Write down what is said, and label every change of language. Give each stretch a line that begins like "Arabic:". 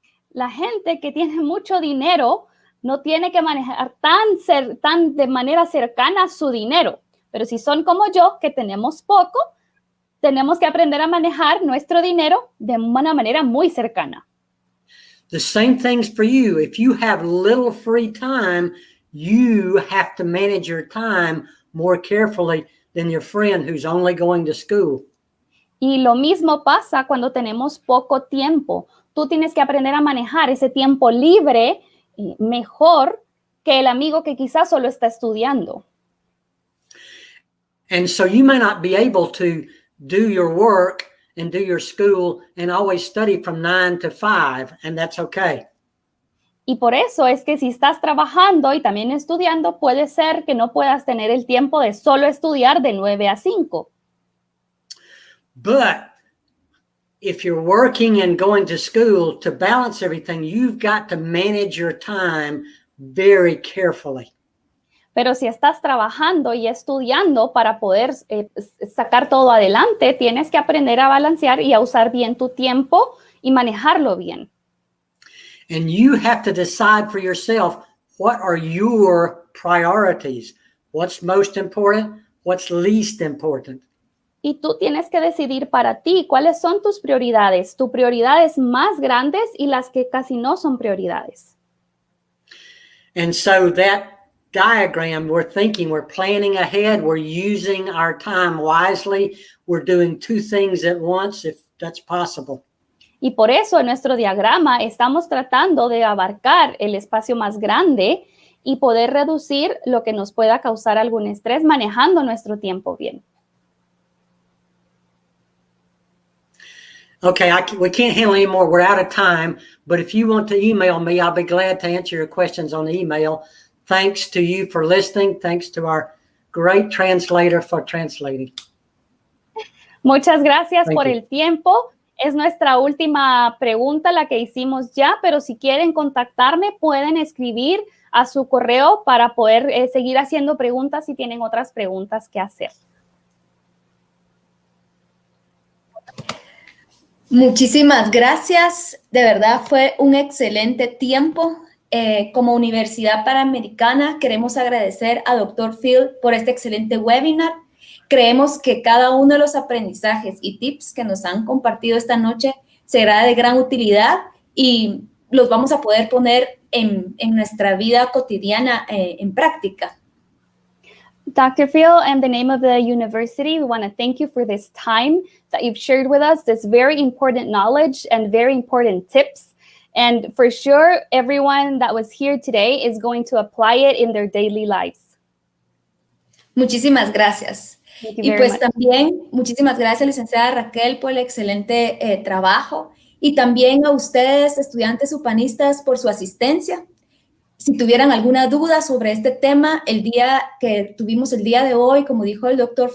Spanish: La gente que tiene mucho dinero no tiene que manejar tan de manera cercana su dinero. Pero si son como yo, que tenemos poco, tenemos que aprender a manejar nuestro dinero de una manera muy cercana.
English: The same thing's for you. If you have little free time, you have to manage your time more carefully than your friend who's only going to school.
Spanish: Y lo mismo pasa cuando tenemos poco tiempo. Tú tienes que aprender a manejar ese tiempo libre mejor que el amigo que quizás solo está estudiando.
English: And so you may not be able to do your work and do your school and always study from 9 to 5, and that's okay.
Spanish: Y por eso es que si estás trabajando y también estudiando, puede ser que no puedas tener el tiempo de solo estudiar de 9 a 5.
English: But if you're working and going to school, to balance everything, you've got to manage your time very carefully.
Spanish: Pero si estás trabajando y estudiando para poder sacar todo adelante, tienes que aprender a balancear y a usar bien tu tiempo y manejarlo bien.
English: And you have to decide for yourself, what are your priorities? What's most important? What's least important?
Spanish: Y tú tienes que decidir para ti cuáles son tus prioridades más grandes y las que casi no son prioridades.
English: And so that diagram, we're thinking, we're planning ahead, we're using our time wisely, we're doing two things at once, if that's possible.
Spanish: Y por eso en nuestro diagrama estamos tratando de abarcar el espacio más grande y poder reducir lo que nos pueda causar algún estrés manejando nuestro tiempo bien.
English: Okay, we can't handle any more. We're out of time. But if you want to email me, I'll be glad to answer your questions on email. Thanks to you for listening. Thanks to our great translator for translating.
Spanish: Muchas gracias
English: Thank
Spanish: por
English: you.
Spanish: el tiempo. Es nuestra última pregunta, la que hicimos ya, pero si quieren contactarme, pueden escribir a su correo para poder seguir haciendo preguntas si tienen otras preguntas que hacer. Muchísimas gracias. De verdad fue un excelente tiempo. Como Universidad Panamericana queremos agradecer a Dr. Phil por este excelente webinar. Creemos que cada uno de los aprendizajes y tips que nos han compartido esta noche será de gran utilidad y los vamos a poder poner en nuestra vida cotidiana en práctica.
English: Dr. Phil, in the name of the university, we want to thank you for this time that you've shared with us, this very important knowledge and very important tips. And for sure, everyone that was here today is going to apply it in their daily lives.
Spanish: Muchísimas gracias. Y pues también, muchísimas gracias, licenciada Raquel, por el excelente trabajo. Y también a ustedes, estudiantes upanistas, por su asistencia. Si tuvieran alguna duda sobre este tema, el día que tuvimos el día de hoy, como dijo el Dr.